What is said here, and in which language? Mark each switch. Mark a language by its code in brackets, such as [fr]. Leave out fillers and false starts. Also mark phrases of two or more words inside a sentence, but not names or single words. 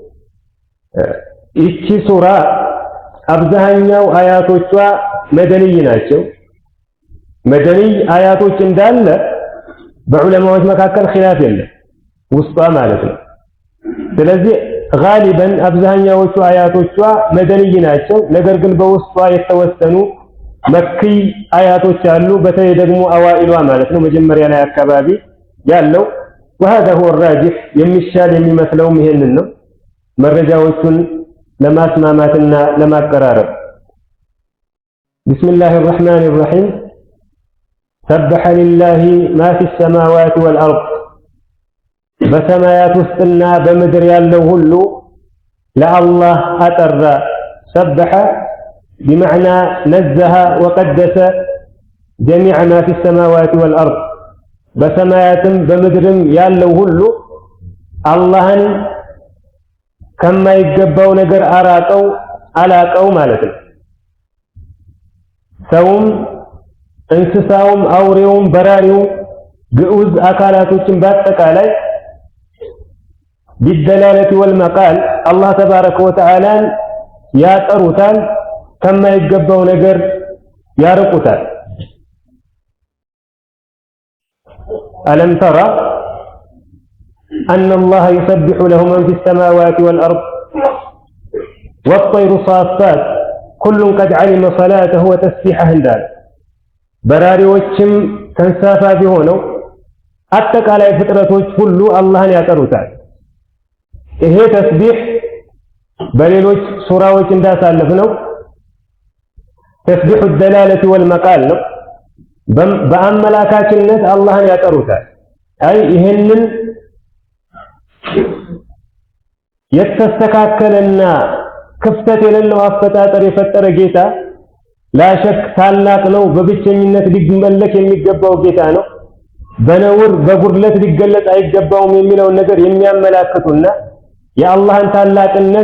[am] ይቺ ሱራ አብዛኛው አያቶቿ መደንይ ናቸው። መደንይ አያቶች እንዳለ በዑለማዎች መካከል ኺላፍ የለም ውስጧ ማለት ነው። ስለዚህ ጋሊበን አብዛኛዎቹ አያቶቿ መደንይ ናቸው። ነገር ግን በውስጧ የተወሰኑ መኪ አያቶች አሉ። በተለይ ደግሞ አዋኢሏ ማለት ነው መጀመሪያ ላይ አካባቢ ያለው [ar] وهذا هو الراجح [am] የሚሻል የሚመስለውም ይሄንን ነው መረጃዎቹን ለማስማማትና ለማቀራረብ። [ar] بسم الله الرحمن الرحيم سبح لله ما في السماوات والأرض [am] በሰማያት ውስጥና በምድር ያለው ሁሉ ለአላህ አጠራ። [ar] سبح بمعنى نزه وقدس جميع ما في السماوات والأرض [am] በሰማያትም በምድርም ያለው ሁሉ አላህን ከማይገባው ነገር አላቀው ማለት ነው። ሰውም እንስሳውም አውሬውም በራሪውም ግዑዝ አካላቶችን በአጠቃላይ [ar] بالدلالة والمقال [am] አላህ ተባረከ ወተዓላ ያጠሩታል፣ ከማይገባው ነገር ያርቁታል። [ar] ألم ترى أن الله يسبح له من في السماوات والأرض والطير صافات كل قد علم صلاته وتسبيحه [am] እንዳለ በራሪዎችም ተንሳፋፊ ሆነው አጠቃላይ ፍጥረቶች ሁሉ አላህን ያጠሩታል። ይሄ ተስቢህ በሌሎች ሱራዎች እንዳሳለፍነው ተስቢሑ [ar] الدلالة والمقال [am] ነው። በአመላካችነት አላህን ያጠሩታል። አይ ይሄንን የተስተካከለና ክፍተት የሌለው አፈጣጠር የፈጠረ ጌታ ላሸክ ታላቅ ነው፣ በብቸኝነት ሊመለክ የሚገባው ጌታ ነው፣ በነውር በጉድለት ሊገለጽ አይገባውም የሚለውን ነገር የሚያመላክቱና የአላህን ታላቅነት